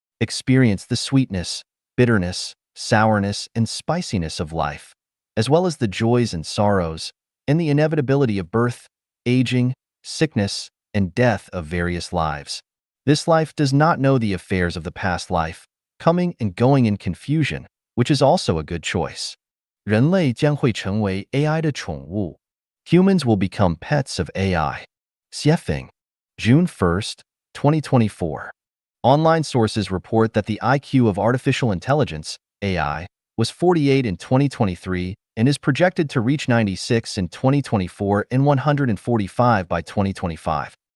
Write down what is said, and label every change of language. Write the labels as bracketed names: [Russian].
[English] Experience the sweetness, bitterness, sourness, and spiciness of life, as well as the joys and sorrows, and the inevitability of birth, aging, sickness, and death of various lives. This life does not know the affairs of the past life, coming and going in confusion, which is also a good choice. [Chinese] 人类将会成为 AI 的宠物。 [English] Humans will become pets of AI. Xiefeng, June 1st, 2024. Online sources report that the IQ of artificial intelligence, AI, was 48 in 2023 and is projected to reach 96 in 2024 and 145 by 2025.